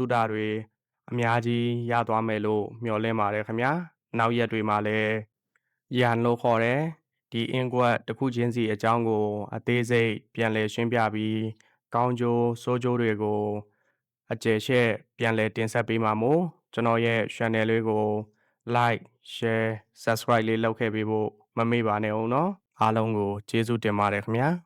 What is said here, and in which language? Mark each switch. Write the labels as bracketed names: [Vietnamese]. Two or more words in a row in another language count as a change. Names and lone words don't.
[Burmese] ဒတွေအများကြီးရသွားမယ်လို့မျှော်လင့်ပါတယ်ခင်ဗျာနောက်ရက်တွေမှာလည်းယန်လို့ခေါ်တယ်ဒီအင်ကွက်တစ်ခုချင်းစီအကြောင်းကိုအသေးစိတ်ပြန်လည်ရှင်းပြပြီးကောင်းကျိုးဆိုးကျိုးတွေကိုအကျယ်ရှက်ပြန်လည်တင်ဆက်ပေးမှာမို့ကျွန်တော်ရဲ့ channel လေးကို [English] like share subscribe [Burmese] လေးလုပ်ခဲ့ပေးဖို့မမေ့ပါနဲ့ဦးနော်အားလုံးကိုကျေးဇူးတင်ပါတယ်ခင်ဗျာ